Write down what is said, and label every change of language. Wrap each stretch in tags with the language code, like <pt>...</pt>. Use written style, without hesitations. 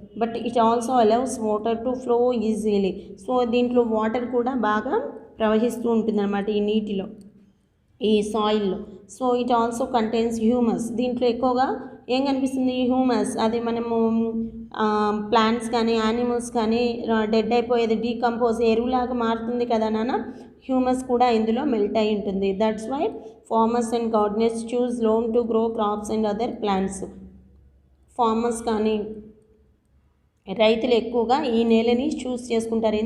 <en>But it also allows water to flow easily.</en> <te>So దీంట్లో water కూడా బాగా ప్రవహిస్తూ ఉంటుందన్నమాట ఈ నీటిలో, ఈ సాయిల్లో.</te> <en>So it also contains humus.</en> <te>దీంట్లో ఎక్కువగా ఏం కనిపిస్తుంది, హ్యూమస్. అది మనము ప్లాంట్స్ కానీ యానిమల్స్ కానీ డెడ్ అయిపోయేది డీకంపోజ్ ఎరువులాగా మారుతుంది కదా నాన్న. హ్యూమస్ కూడా ఇందులో మెల్ట్ అయి ఉంటుంది.</te> <en>That's why farmers and gardeners choose loam to grow crops and other plants.</en> <te>Farmers కానీ రైతులు ఎక్కువగా ఈ నేలని చూస్ చేసుకుంటారు.</te>